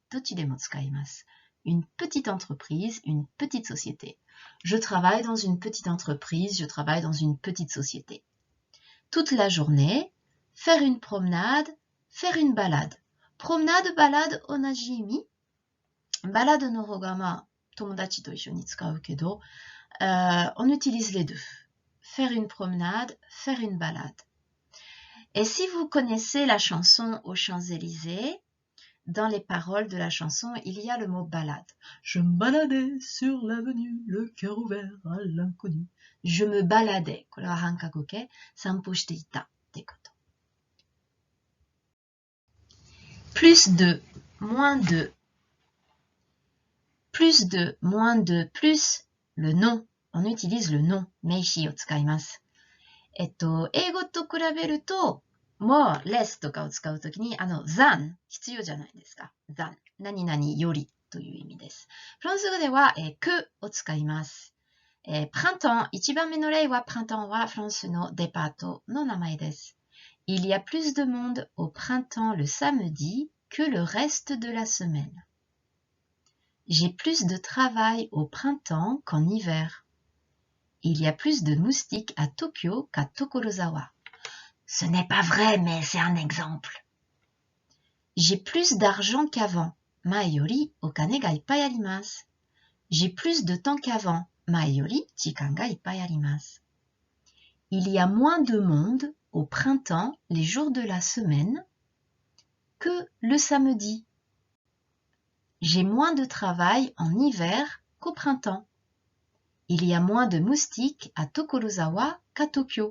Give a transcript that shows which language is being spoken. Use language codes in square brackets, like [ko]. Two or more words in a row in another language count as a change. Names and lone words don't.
[fr] Une petite entreprise, une petite société. Je travaille dans une petite entreprise, je travaille dans une petite société. Toute la journée, faire une promenade, faire une balade. Promenade, balade, onajimi. [ja] Balade のほうが、友達と一緒に使うけど, [fr] on utilise les deux. Faire une promenade, faire une balade. Et si vous connaissez la chanson aux Champs-Élysées, dans les paroles de la chanson, il y a le mot balade. Je me baladais sur l'avenue, le cœur ouvert à l'inconnu. Je me baladais. [ja] これは半過去形、散歩していたってこと。 [fr] plus de, moins de, plus de, moins de, plus le nom. On utilise le nom、 [ja] 名詞を使います。英語と比べると、 [en] more, less [ja] とかを使うときに、than 必要じゃないですか。than 何々よりという意味です。フランス語では、que を使います。printemps 一番目の例は printemps はフランスのデパートの名前です。 [fr] Il y a plus de monde au printemps le samedi que le reste de la semaine. J'ai plus de travail au printemps qu'en hiver. Il y a plus de moustiques à Tokyo qu'à Tokorozawa. Ce n'est pas vrai, mais c'est un exemple. J'ai plus d'argent qu'avant. [ja] 前よりお金がいっぱいあります. [fr] J'ai plus de temps qu'avant. [ja] 前より時間がいっぱいあります. [fr] Il y a moins de monde au printemps les jours de la semaine que le samedi. J'ai moins de travail en hiver qu'au printemps. Il y a moins de moustiques à Tokorozawa qu'à Tokyo.